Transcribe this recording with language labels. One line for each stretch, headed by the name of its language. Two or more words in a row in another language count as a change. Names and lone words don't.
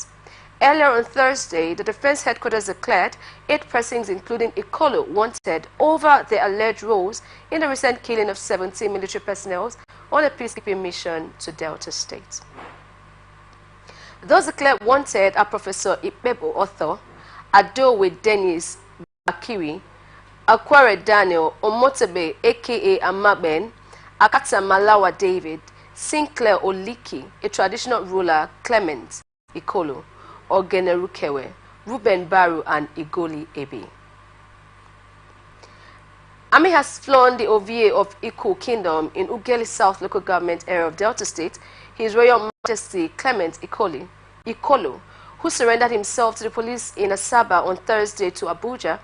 English: Earlier on Thursday, the Defense Headquarters declared 8 persons, including Ikolo, wanted over their alleged roles in the recent killing of 17 military personnel on a peacekeeping mission to Delta State. Those declared wanted are Professor Ipebo Otho, Adowe Dennis Bakiri, Akware Daniel Omotebe aka Amaben, Akata Malawa David, Sinclair Oliki, a traditional ruler, Clement Ikolo, Ogenerukewe, Ruben Baru, and Igoli Ebi. Ami has flown the OVA of Iku Kingdom in Ugeli South Local Government area of Delta State, His Royal Majesty Clement Ikolo, who surrendered himself to the police in Asaba on Thursday to Abuja.